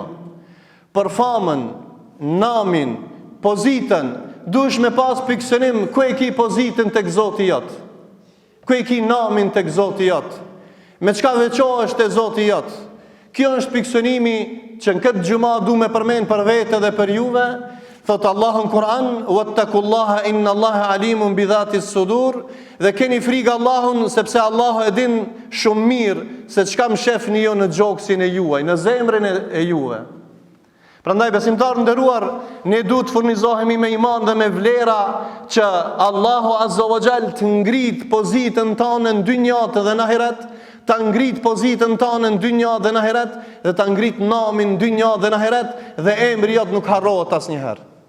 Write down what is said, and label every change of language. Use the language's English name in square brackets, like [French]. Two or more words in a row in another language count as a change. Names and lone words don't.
[Albanian] Për famën, namin, pozitën, duhesh me pas pikësënim ku e ki pozitën tek Zoti jot, ku e ki namin tek Zoti jot, me çka veçohesh te Zoti jot. Kjo është pikësënimi që në këtë gjuma du me përmen për vete dhe për juve. Thotë Allahu në Kur'an, [Arabic] واتقوا الله إن الله عليم بذات الصدور, [Albanian] dhe keni frikë Allahun sepse Allahu e din shumë mirë se çka mshefni ju në gjoksin e juaj, në zemrën e juve. Prandaj besimtarë nderuar, ne duhet të furnizohemi me iman dhe me vlera që Allahu [Arabic] عز وجل [Albanian] të ngrit pozitën tonë në dynjat dhe në ahiret, ta ngrit pozitën tonë në dynja dhe në ahiret, dhe ta ngrit namin në dynja dhe në ahiret, dhe emri jot nuk harrohet asnjëherë.